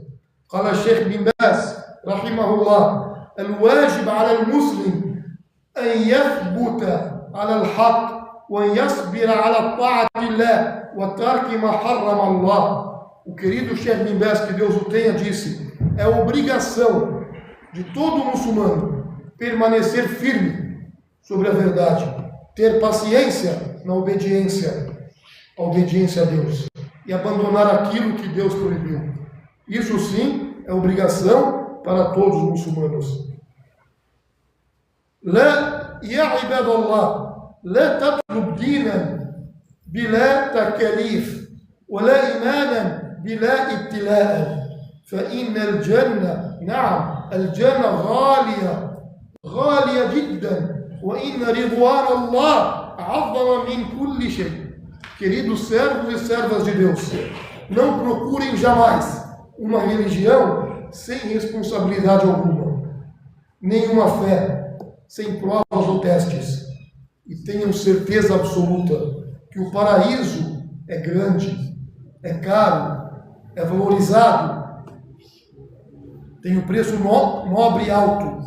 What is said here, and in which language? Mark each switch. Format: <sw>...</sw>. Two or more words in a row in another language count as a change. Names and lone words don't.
<ar>قال الشيخ بن باز رحمه الله: الواجب على المسلم أن يثبت على الحق وأن يصبر على طاعة الله وترك ما حرم الله.</ar> <pt>O querido Sheikh Bin Baz, que Deus o tenha, disse: é obrigação de todo muçulmano permanecer firme sobre a verdade, ter paciência na obediência a Deus e abandonar aquilo que Deus proibiu. Isso sim é obrigação para todos os muçulmanos.</pt> <ar>لا يا عباد الله لا تطلب دينا بلا تكاليف ولا إيمانا بلا ابتلاء فإن الجنة نعم الجنة غالية جدا وإن رضوان الله أعظم من كل شيء.</ar> <pt>Queridos servos e servas de Deus, não procurem jamais uma religião sem responsabilidade alguma, nenhuma fé, sem provas ou testes. E tenham certeza absoluta que o paraíso é grande, é caro, é valorizado, tem um preço nobre e alto.</pt>